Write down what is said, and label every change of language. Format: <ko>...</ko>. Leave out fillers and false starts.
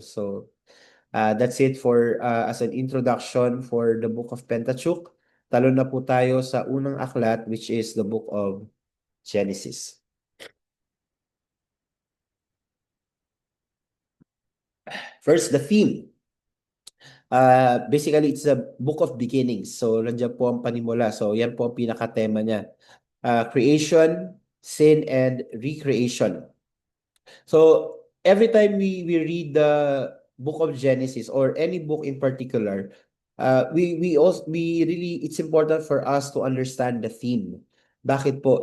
<en>So that's it for as an introduction for the book of Pentateuch.</en> <tl>Talo na po tayo sa unang aklat,</tl> <en>which is the book of Genesis. First, the theme. Basically, it's a book of beginnings.</en> <tl>So nandiyan po ang panimula. So yan po ang pinaka-tema niya.</tl> <en>Creation, sin, and recreation. So every time we read the book of Genesis, or any book in particular, we really, it's important for us to understand the theme.</en> <tl>Bakit po?</tl>